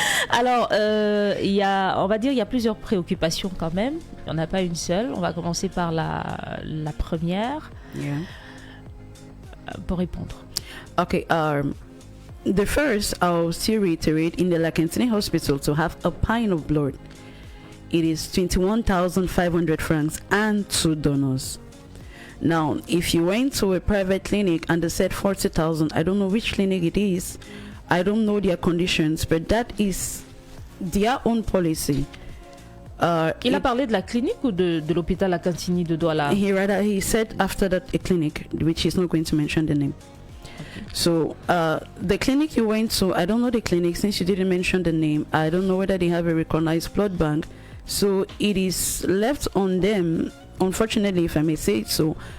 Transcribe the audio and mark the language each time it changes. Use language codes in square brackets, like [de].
[fr] Alors, il y a plusieurs préoccupations quand même. Il n'y en a pas une seule. On va commencer par la première. Pour répondre. Okay. [en] The first, I'll still reiterate, in the La Cantini Hospital, to have a pint of blood, it is 21,500 francs and 2 donors. Now, if you went to a private clinic and they said 40,000, I don't know which clinic it is, I don't know their conditions, but that is their own policy. [fr] Il a parlé de la clinique ou de l'hôpital La Cantini de Douala? [en] He said after that a clinic, which he's not going to mention the name. Okay. So the clinic you went to, I don't know the clinic since you didn't mention the name. I don't know whether they have a recognized blood bank. So it is left on them, unfortunately, if I may say it so.